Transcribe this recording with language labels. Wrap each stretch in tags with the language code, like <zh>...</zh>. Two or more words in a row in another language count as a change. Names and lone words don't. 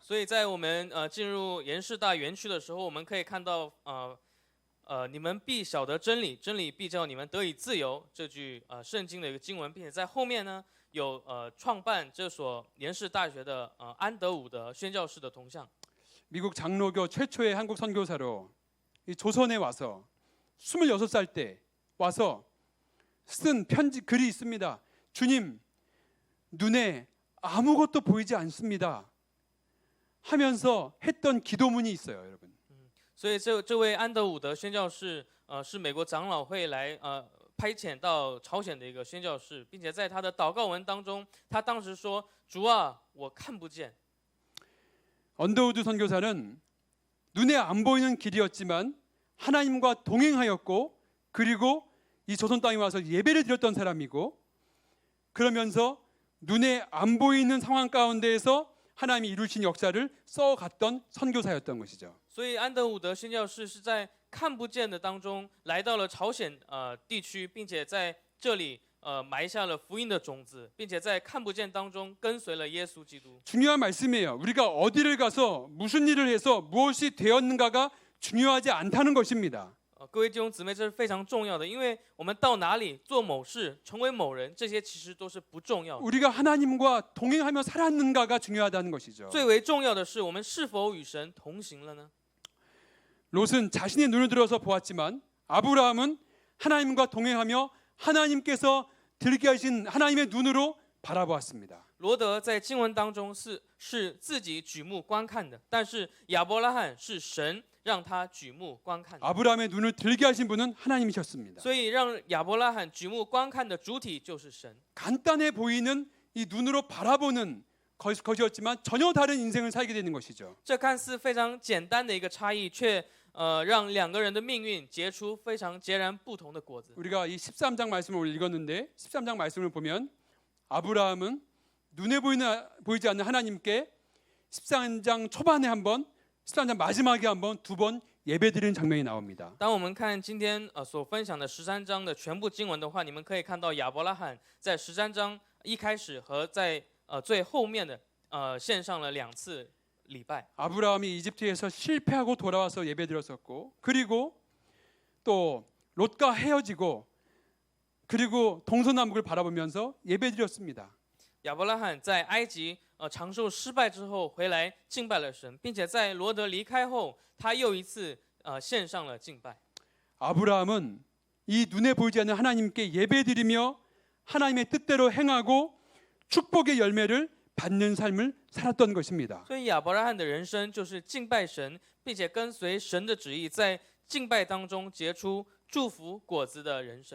<zh>所以在我们进入延世大园区的时候，我们可以看到你们必晓得真理，真理必叫你们得以自由这句圣经的一个经文，并且在后面呢有创办这所延世大学的安德伍德宣教士的铜像。</zh> <ko>미국 장로교 최초의 한국 선교사로 이 조선에 와서 26살 때 와서 쓴 글이 있습니다. 주님, 눈에 아무것도 보이지 않습니다. 하면서 했던 기도문이 있어요, 여러분.</ko> <zh>所以这位安德伍德宣教士是美国长老会来派遣到朝鲜的一个宣教士，并且在他的祷告文当中，他当时说：“主啊，我看不见。”</zh> <ko>언더우드 선교사는 눈에 안 보이는 길이었지만 하나님과 동행하였고 그리고 이 조선 땅에 와서 예배를 드렸던 사람이고 그러면서 눈에 안 보이는 상황 가운데에서 하나님이 이루신 역사를 써갔던 선교사였던 것이죠.</ko> <zh>所以安德伍德宣教士是在看不见的当中来到了朝鲜地区，并且在这里埋下了福音的种子，并且在看不见当中跟随了耶稣基督。</zh> <ko>중요한 말씀이에요. 우리가 어디를 가서 무슨 일을 해서 무엇이 되었는가가 중요하지 않다는 것입니다.</ko> <zh>各位弟兄姊妹，这是非常重要的，因为我们到哪里做某事，成为某人，这些其实都是不重要的。</zh> <ko>우리가 하나님과 동행하며 살았는가가 중요하다는 것이죠.</ko> <zh>最为重要的是，我们是否与神同行了呢？</zh> <ko>롯은 자신의 눈을 들어서 보았지만 아브라함은 하나님과 동행하며 하나님께서 들게 하신 하나님의 눈으로 바라보았습니다.</ko> <zh>罗德在经文当中是自己举目观看的，但是亚伯拉罕是神让他举目观看的。</zh> <ko>아브라함의 눈을 들게 하신 분은 하나님이셨습니다.</ko> <zh>所以让亚伯拉罕举目观看的主体就是神。</zh> <ko>간단해 보이는 이 눈으로 바라보는 것이었지만 전혀 다른 인생을 살게 되는 것이죠.</ko> <zh>这看似非常简单的一个差异，却让两个人的命运结出非常截然不同的果子。</zh> <ko>우리가 이 13장 말씀을 오늘 읽었는데 13장 말씀을 보면 아브라함은 눈에 보이지 않는 하나님께 13장 초반에 한 번, 13장 마지막에 한 번, 두 번 예배드리는 장면이 나옵니다.</ko> <zh>当我们看今天所分享的13章的全部经文的话，你们可以看到亚伯拉罕在13章一开始和在最后面的献上了2次礼拜。</zh> <ko>아브라함이 이집트에서 실패하고 돌아와서 예배드렸었고 그리고 또 롯과 헤어지고 그리고 동서남북을 바라보면서 예배드렸습니다.</ko> <zh>亚伯拉罕在埃及长寿失败之后回来敬拜了神，并且在罗德离开后，他又一次献上了敬拜。</zh> <ko>아브라함은 이 눈에 보이지 않는 하나님께 예배드리며 하나님의 뜻대로 행하고 축복의 열매를 받는 삶을 살았던 것입니다.</ko> <zh>所以亚伯拉罕的人生就是敬拜神，并且跟随神的旨意，在敬拜当中结出祝福果子的人生。</zh>